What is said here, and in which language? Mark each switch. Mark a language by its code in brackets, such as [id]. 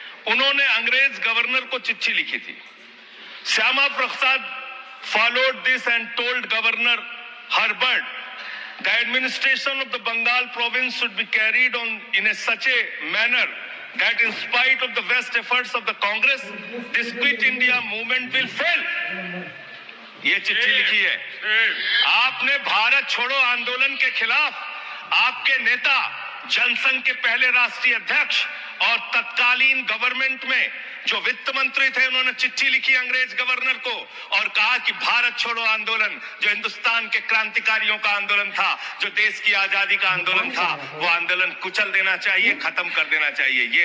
[hi] उन्होंने अंग्रेज गवर्नर को चिट्ठी लिखी थी। [en] Shyama Prasad followed this and told Governor Herbert the administration of the Bengal province should be carried on in such a manner that in spite of the best efforts of the Congress, this Quit India movement will fail. [hi] ये चिट्ठी लिखी है। आपने भारत छोड़ो आंदोलन के खिलाफ आपके नेता, जनसंघ के पहले राष्ट्रीय अध्यक्ष और तत्कालीन गवर्नमेंट में जो वित्त मंत्री थे, उन्होंने चिट्ठी लिखी अंग्रेज गवर्नर को और कहा कि भारत छोड़ो आंदोलन जो हिंदुस्तान के क्रांतिकारियों का आंदोलन था, जो देश की आजादी का आंदोलन था, वो आंदोलन कुचल देना चाहिए, खत्म कर देना चाहिए।